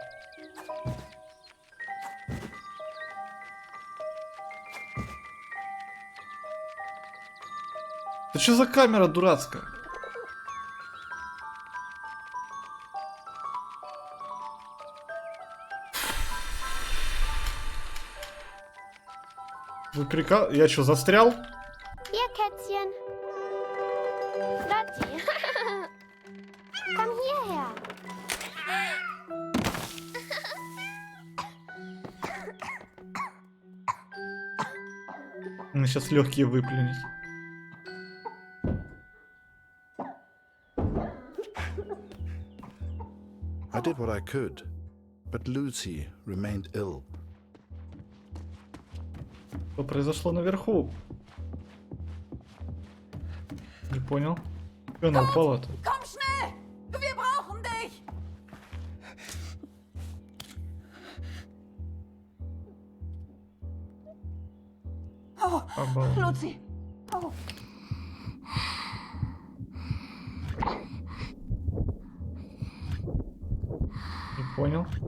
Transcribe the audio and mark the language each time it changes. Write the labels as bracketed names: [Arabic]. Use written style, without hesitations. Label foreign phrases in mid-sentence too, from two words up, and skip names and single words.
[Russian] Это что за камера дурацкая? Вы Я что, застрял? [German] Hier, Kätzchen. Lotti. Komm hierher. [Russian] Мне сейчас легкие выплюнет. [English] I did what I could, but Lucy remained ill. [Russian] Что произошло наверху? Не понял. Что она упала-то? [German] Komm schnell! Wir brauchen dich! Oh, Lucy! Oh. [Russian] Не понял.